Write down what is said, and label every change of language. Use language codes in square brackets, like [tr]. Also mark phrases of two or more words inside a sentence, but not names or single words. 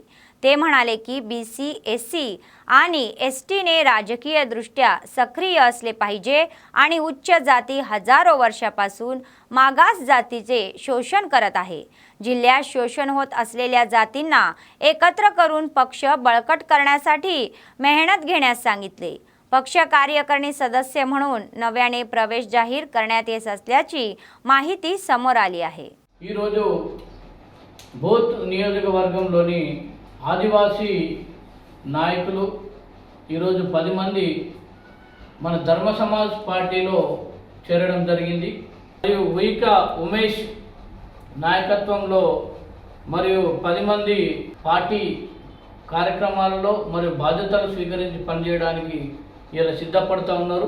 [mr] ते म्हणाले की BC, SC आणि STने राजकीयदृष्ट्या सक्रिय असले पाहिजे आणि उच्च जाती हजारो वर्षापासून मागास जातीचे शोषण करत आहे. जिल्ह्यात शोषण होत असलेल्या जातींना एकत्र करून पक्ष बळकट करण्यासाठी मेहनत घेण्यास सांगितले. पक्ष कार्यकारिणी सदस्य म्हणून नव्याने प्रवेश जाहीर करण्यात येत असल्याची माहिती समोर आली आहे. [te] ఈ రోజు బోత్ నియోజకవర్గంలోని ఆదివాసీ నాయకులు ఈరోజు 10 మంది మన ధర్మ సమాజ్ పార్టీలో చేరడం జరిగింది. మరియు ఉయిక ఉమేష్ నాయకత్వంలో మరియు 10 మంది పార్టీ కార్యక్రమాలలో మరియు బాధ్యతలు స్వీకరించి పనిచేయడానికి ఇలా సిద్ధపడుతూ ఉన్నారు.